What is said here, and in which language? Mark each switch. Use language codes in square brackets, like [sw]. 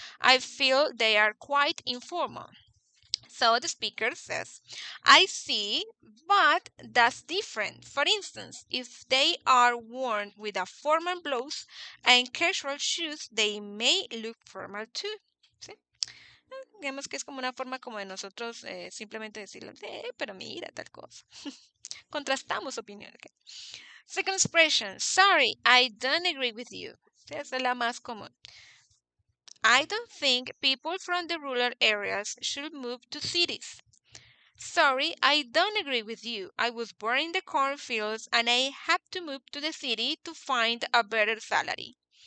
[en] I feel they are quite informal. So the speaker says, I see, but that's different. For instance, if they are worn with a formal blouse and casual shoes, they may look formal too. [es] ¿Sí? Digamos que es como una forma como de nosotros simplemente decirle, pero mira tal cosa. Contrastamos opiniones. ¿Ok? [en] Second expression, sorry, I don't agree with you. [es] Sí, esa es la más común. [en] I don't think people from the rural areas should move to cities. Sorry, I don't agree with you. I was born in the cornfields and I had to move to the city to find a better salary.